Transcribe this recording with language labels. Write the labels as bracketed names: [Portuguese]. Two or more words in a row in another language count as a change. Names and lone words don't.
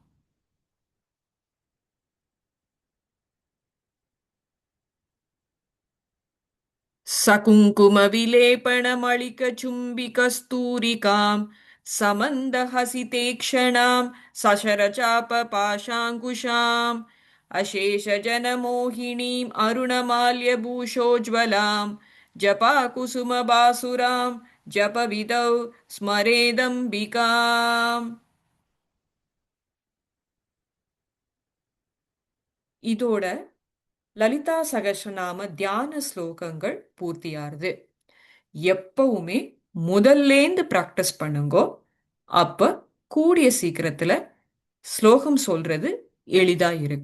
[Sanskrit] सकुङ्कुमविलेपनमळिकचुम्बिकस्तूरिकां समन्दहसितेक्षणां सशरचापपाशाङ्कुशाम्. अशेषजनमोहिनीम् अरुणमाल्यभूषोज्ज्वलां जपाकुसुमबासुरां जपविदौ स्मरेदम्बिकाम्. [Tamil] இதோட லலிதா சகஸ்ரநாம தியான ஸ்லோகங்கள் பூர்த்தியாருது. எப்பவுமே முதல்லேந்து பிராக்டிஸ் பண்ணுங்கோ. அப்ப கூடிய சீக்கிரத்துல ஸ்லோகம் சொல்றது எளிதா இருக்கும்.